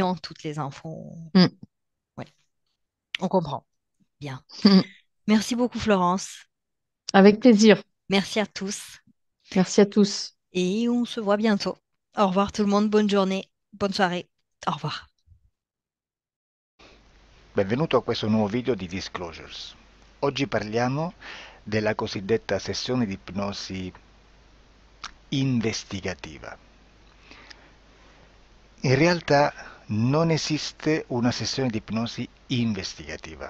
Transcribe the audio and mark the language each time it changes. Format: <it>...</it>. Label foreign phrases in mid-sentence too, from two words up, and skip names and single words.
<fr>reliant toutes les infos, Mm, ouais, on comprend. Bien. mm. Merci beaucoup, Florence. Avec plaisir. Merci à tous Merci à tous. et on se voit bientôt. Au revoir tout le monde, bonne journée, bonne soirée. Au revoir.</fr> <it>Benvenuto a questo nuovo video di Disclosures. Oggi parliamo della cosiddetta sessione di ipnosi investigativa. In realtà non esiste una sessione di ipnosi investigativa.</it>